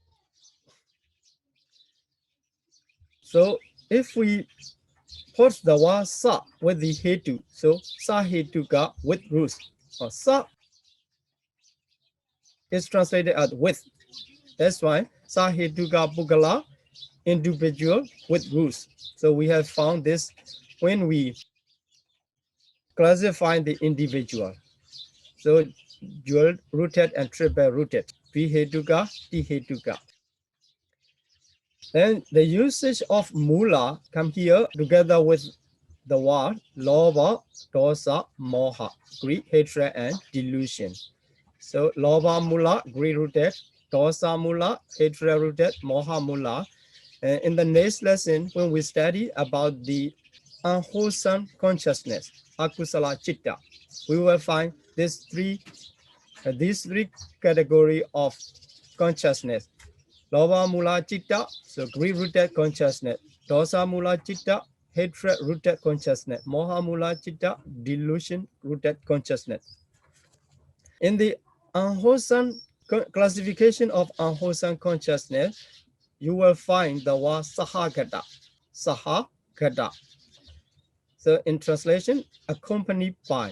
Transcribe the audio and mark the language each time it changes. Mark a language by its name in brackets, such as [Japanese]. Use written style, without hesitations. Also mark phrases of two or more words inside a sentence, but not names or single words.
[English] So if we put the word sa with the hetu, so [Pali] sa hetuka [English] with roots, or sa is translated as with. That's why [Pali] sa hetuka pukala, [English] individual with roots. So we have found this when we classify the individual. So dual rooted and triple rooted, [Pali] vihetuka, dihetuka. [English] Then the usage of mula come here together with the word [Pali] lobha, dosa, moha, [English] greed, hatred, and delusion. So [Pali] lobha mula, [English] greed rooted, [Pali] dosa mula, [English] hatred rooted, [Pali] moha mula. [English] In the next lesson, when we study about the unwholesome consciousness, [Pali] akusala chitta, [English] we will find these three categories of consciousness. [Pali] Lobha mula chitta, [English] so greed rooted consciousness. [Pali] Dosa mula chitta, [English] hatred-rooted consciousness. [Pali] Moha mula citta, [English] delusion-rooted consciousness. In the unwholesome classification of unwholesome consciousness, you will find the word sahagata. Sahagata. So in translation, accompanied by.